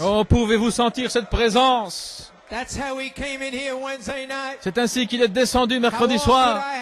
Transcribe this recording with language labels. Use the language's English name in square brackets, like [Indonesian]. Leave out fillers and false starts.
[French] Oh, pouvez-vous sentir cette présence? [English] That's how he came in here Wednesday night. [French] C'est ainsi qu'il est descendu mercredi soir.